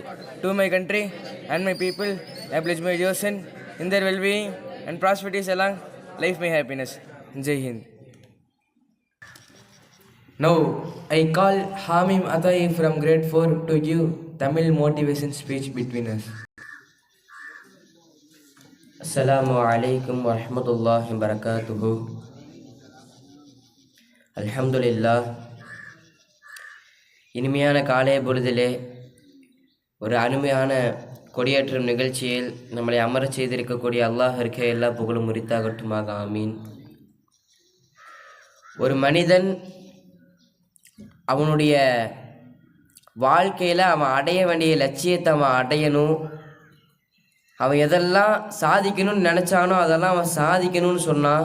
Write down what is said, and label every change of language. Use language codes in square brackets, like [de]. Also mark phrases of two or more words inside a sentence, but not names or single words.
[en] To my country and my people, I pledge my devotion in their well-being and prosperity along life, my happiness. [hi] जय हिंद. [en] Now, I call Hamim Atai from grade 4 to give Tamil motivation speech between us. [ar] السلام عليكم ورحمة الله وبركاته. Alhamdulillah. [ta] இனிமையான காலை பொழுதிலே ஒரு அருமையான கொடியேற்றும் நிகழ்ச்சியில் நம்மளை அமரச் செய்திருக்கக்கூடிய அல்லாஹிற்கு எல்லா புகழும் உரித்தாகட்டுமாக. ஆமீன். ஒரு மனிதன் அவனுடைய வாழ்க்கையில் அவன் அடைய வேண்டிய லட்சியத்தை அவன் அடையணும், அவன் எதெல்லாம் சாதிக்கணும்னு நினச்சானோ அதெல்லாம் அவன் சாதிக்கணும்னு சொன்னான்.